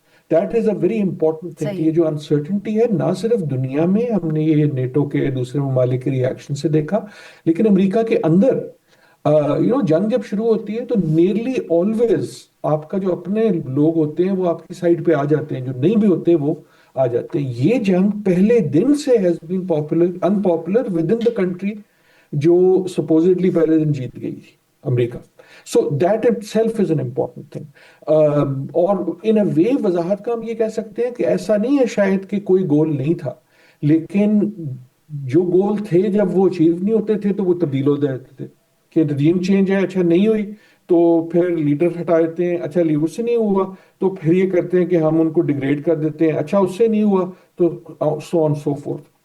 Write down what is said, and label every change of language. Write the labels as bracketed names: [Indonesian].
[English] That is a very important thing. [Urdu] یہ جو uncertainty ہے نہ صرف دنیا میں، ہم نے یہ نیٹو کے دوسرے ممالک کے ریئیکشن سے دیکھا، لیکن امریکہ کے اندر جنگ جب شروع ہوتی ہے تو نیئرلی آلویز آپ کا جو اپنے لوگ ہوتے ہیں وہ آپ کی سائڈ پہ آ جاتے ہیں، جو نہیں بھی ہوتے وہ آ جاتے ہیں. یہ جنگ پہلے دن سے [English] has been unpopular within the country [Urdu] جو سپوزڈلی پہلے دن جیت گئی تھی، امریکہ. [English] So that itself is an important thing. [Urdu] اور [English] in a way [Urdu] وضاحت کا ہم یہ کہہ سکتے ہیں کہ ایسا نہیں ہے شاید کہ کوئی گول نہیں تھا، لیکن جو گول تھے جب وہ اچیو نہیں ہوتے تھے تو وہ تبدیل ہو جاتے تھے کہ رجیم چینج ہے، اچھا نہیں ہوئی تو پھر لیڈر ہٹا دیتے ہیں، اچھا اس سے نہیں ہوا تو پھر یہ کرتے ہیں کہ ہم ان کو ڈیگریڈ کر دیتے ہیں، اچھا اس سے نہیں ہوا تو [English] so on so forth.